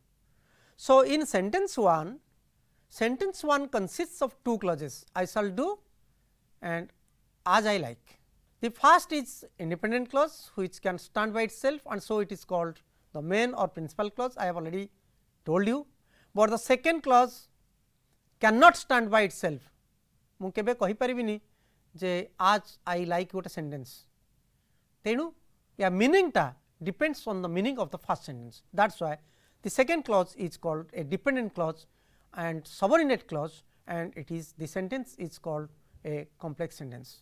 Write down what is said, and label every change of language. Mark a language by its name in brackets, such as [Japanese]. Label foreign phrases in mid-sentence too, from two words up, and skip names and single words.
[English] So, in sentence 1 consists of two clauses, I shall do and as I like. The first is independent clause which can stand by itself and so it is called the main or principal clause, I have already told you, but the second clause cannot stand by itself. [Odia] ମୁଁ କେବେ କହିପାରିବିନି ଯେ [English] as I like [Odia] ଗୋଟେ sentence, ତେଣୁ या meaning ଟା [English] depends on the meaning of the first sentence. That is why the second clause is called a dependent clause and subordinate clause, and it is the sentence is called a complex sentence.